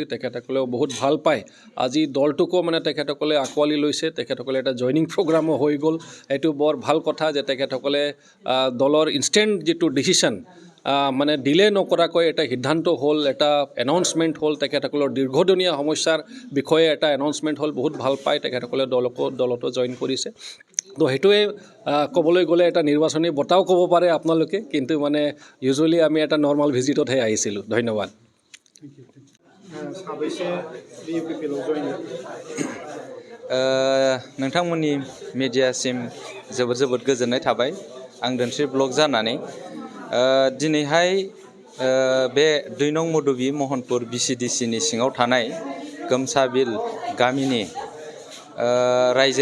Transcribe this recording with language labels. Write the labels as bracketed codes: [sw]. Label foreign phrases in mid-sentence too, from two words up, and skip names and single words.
[as] তেখেতসকলেও বহুত ভাল পায় আজি দলটোকো মানে তেখেতসকলে আঁকোৱালি লৈছে তেখেতসকলে এটা [en] joining programme [as] হৈ গ'ল এইটো বৰ ভাল কথা যে তেখেতসকলে দলৰ ইনষ্টেণ্ট যিটো ডিচিশ্যন মানে ডিলে নকৰাকৈ এটা সিদ্ধান্ত হ'ল এটা এনাউন্সমেণ্ট হ'ল তেখেতসকলৰ দীৰ্ঘদিনীয়া সমস্যাৰ বিষয়ে এটা এনাউন্সমেণ্ট হ'ল বহুত ভাল পায় তেখেতসকলে দলতো জইন কৰিছে তো সেইটোৱে ক'বলৈ গ'লে এটা নিৰ্বাচনী বঁটাও ক'ব পাৰে আপোনালোকে কিন্তু মানে ইউজুৱেলি আমি এটা [en] normal visit [as] আহিছিলোঁ ধন্যবাদ [brx] नोंथांमोननि मिडियासिम जोबोद गोजोननाय थाबाय आं धोनस्री ब्लग जानानै दिनैहाय बे 2 नं मधुबि महनपुर VCDCनि सिङाव थानाय गामसाबिल गामिनि रायजो